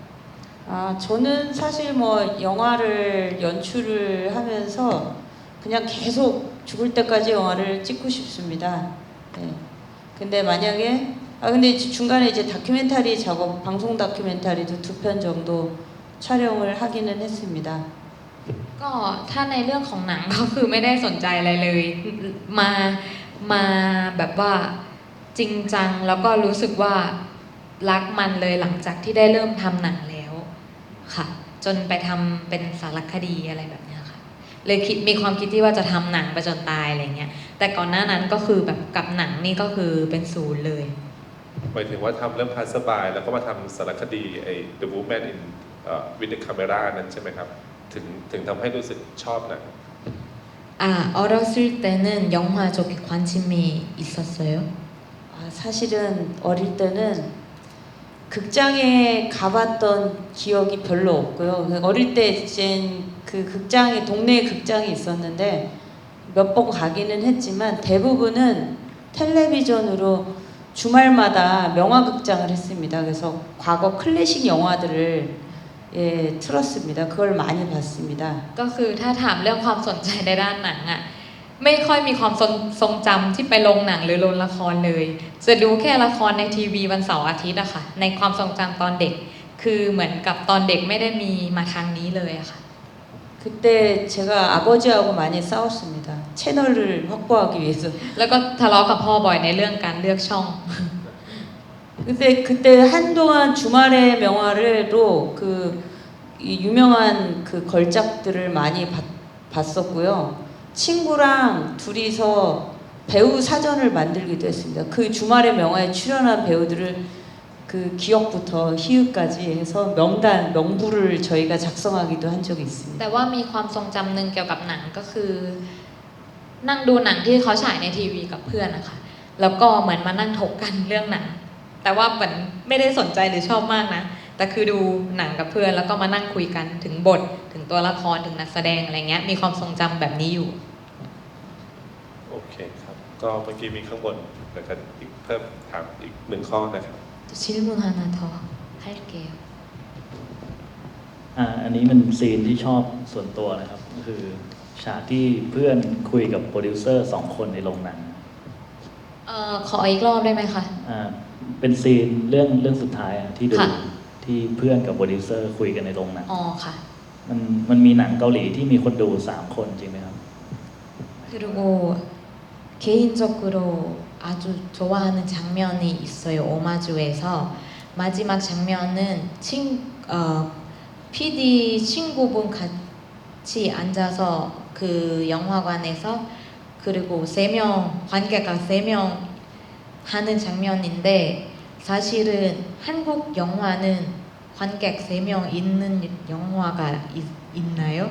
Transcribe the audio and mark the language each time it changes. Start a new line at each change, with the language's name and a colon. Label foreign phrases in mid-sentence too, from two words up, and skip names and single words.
Korean: 저는 사실 뭐 영화를 연출을 하면서 그냥 계속 죽을 때까지 영화를 찍고 싶습니다. 네. 근데 만약에 근데 중간에 이제 다큐멘터리 작업, 방송 다큐멘터리도 2편 정도 촬영을 하기는 했습니다.
Thai: ก็ถ้าในเรื่องของหนังก็คือไม่ได้สนใจอะไรเลยมาแบบว่าจริงจังแล้วก็รู้สึกว่ารักมันเลยหลังจากที่ได้เริ่มทำหนังแล้วค่ะจนไปทำเป็นสารคดีอะไรแบบนี้ค่ะเลยมีความคิดที่ว่าจะทำหนังไปจนตายอะไรเงี้ยแต่ก่อนหน้านั้นก็คือแบบกับหนังนี่ก็คือเป็นศูนย์เลย หมายถึงว่าทำเรื่องพาสบายแล้วก็มาทำสารคดี The Woman in with the Camera นั้นใช่ไหมครับถึงทำให้รู้สึกชอบหนัง
Korean: 어렸을 때는 영화 쪽에 관심이 있었어요? 사실은 어릴 때는 극장에 가봤던 기억이 별로 없고요. 어릴 때 이제 그 극장이 동네에 극장이 있었는데 몇 번 가기는 했지만 대부분은 텔레비전으로 주말마다 명화극장을 했습니다. 그래서 과거 클래식 영화들을 예, 틀었습니다. 그걸 많이 봤습니다.
Thai: ก็คือถ้าถามเรื่องความสนใจในด้านหนังอ่ะไม่ค่อยมีความทรงจำที่ไปลงหนังหรือลงละครเลยจะดูแค่ละครในทีวีวันเสาร์อาทิตย์อะค่ะในความทรงจำตอนเด็กคือเหมือนกับตอนเด็กไม่ได้มีมาทางนี้เลยอะค่ะ
Korean: 그때 제가 아버지하고 많이 싸웠습니다. 채널을 확보하기 위해서.
Thai: แล้วก็ทะเลาะกับพ่อบ่อยในเรื่องการเลือกช่อง
Korean: 근데 그때 한동안 주말의 명화로 이 유명한 그 걸작들을 많이 봤었고요. 친구랑 둘이서 배우 사전을 만들기도 했습니다. 그 주말의 명화에 출연한 배우들을 그 기억부터 희읍까지 해서 명부를 저희가 작성하기도 한 적이 있습니다.
Thai: แต่ว่ามีความทรงจำหนึ่งเกี่ยวกับหนังก็คือนั่งดูหนังที่เขาฉายในทีวีกับเพื่อนนะคะแล้วก็เหมือนมานั่งถกกันเรื่องหนังแต่ว่าเหมือนไม่ได้สนใจหรือชอบมากนะแต่คือดูหนังกับเพื่อนแล้วก็มานั่งคุยกันถึงบทถึงตัวละครถึงนักแสดงอะไรเงี้ยมีความทรงจำแบบนี้อยู่ โอเคครับก็เมื่อกี้มีข้างบนแล้วก็อีกเพิ่มถามอีก1 ข้อนะครับ
Korean: 질문 하나 더 할게요.
Thai: อันนี้มันซีนที่ชอบส่วนตัวนะครับก็คือฉากที่เพื่อนคุยกับโปรดิวเซอร์2 คนในโรงหนัง ขออีกรอบได้ไหมคะ เป็นซีนเรื่องสุดท้ายที่ดูที่เพื่อนกับโปรดิวเซอร์คุยกันในโรงหนัง อ๋อค่ะ มันมีหนังเกาหลีที่มีคนดู3 คนจริงไหมครับ
Korean: 그리고 개인적으로 아주 좋아하는 장면이 있어요. 오마주에서 마지막 장면은 PD 친구분 같이 앉아서 그 영화관에서 그리고 3명 관객가 3명 하는 장면인데 사실은 한국 영화는 관객 3명 있는 영화가 있나요?